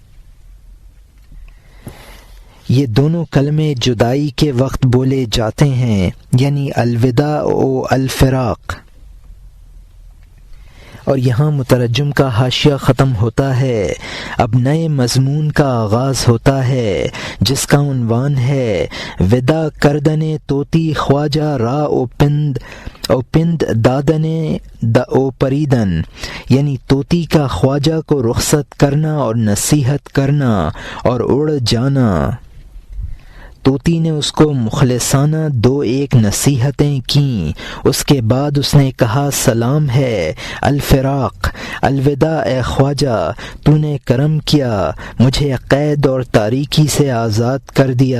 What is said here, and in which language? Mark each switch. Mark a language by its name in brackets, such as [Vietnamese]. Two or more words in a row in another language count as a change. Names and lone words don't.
[Urdu] یہ دونوں کلمے جدائی کے وقت بولے جاتے ہیں، یعنی [Arabic] الوداع و الفراق۔ [Urdu] اور یہاں مترجم کا حاشیہ ختم ہوتا ہے۔ اب نئے مضمون کا آغاز ہوتا ہے جس کا عنوان ہے [Persian] وداع کردنے توتی خواجہ را او پند دادنے او پریدن، [Urdu] یعنی توتی کا خواجہ کو رخصت کرنا اور نصیحت کرنا اور اڑ جانا۔ طوطی نے اس کو مخلصانہ دو ایک نصیحتیں کیں، اس کے بعد اس نے کہا سلام ہے الفراق، الوداع اے خواجہ، تو نے کرم کیا، مجھے قید اور تاریکی سے آزاد کر دیا۔